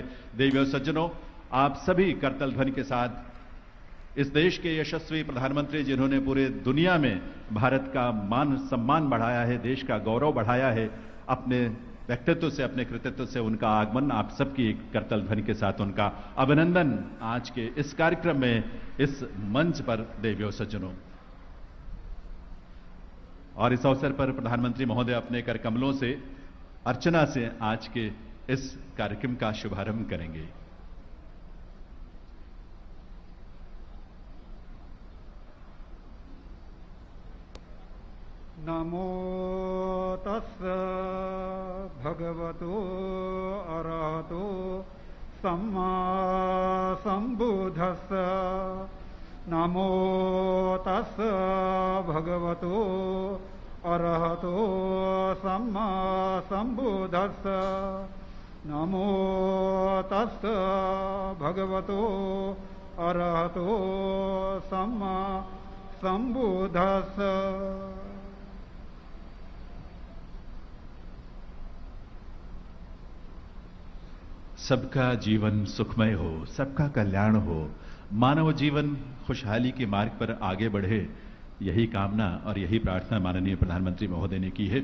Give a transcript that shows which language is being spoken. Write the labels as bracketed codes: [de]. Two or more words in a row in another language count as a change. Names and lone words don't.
[hi] देवियों सज्जनों, आप सभी करतल ध्वनि के साथ इस देश के यशस्वी प्रधानमंत्री जिन्होंने पूरे दुनिया में भारत का मान सम्मान बढ़ाया है, देश का गौरव बढ़ाया है, अपने व्यक्तित्व से, अपने कृतित्व से उनका आगमन, आप सबकी करतल ध्वनि के साथ उनका अभिनंदन आज के इस कार्यक्रम में, इस मंच पर। देवियों सज्जनों, और इस अवसर पर प्रधानमंत्री महोदय अपने कर कमलों से अर्चना से आज के इस कार्यक्रम का शुभारंभ करेंगे। [pi] नमो तस्स भगवतो अरहतो सम्मा संबुद्धस्स। नमो तस्स भगवतो अरहतो सम्मा संबुद्धस्स। नमो तस्स भगवतो अरहतो सम्मा संबुद्धस्स। [hi] सबका जीवन सुखमय हो, सबका कल्याण हो, मानव जीवन खुशहाली के मार्ग पर आगे बढ़े, यही कामना और यही प्रार्थना माननीय प्रधानमंत्री महोदय ने की है।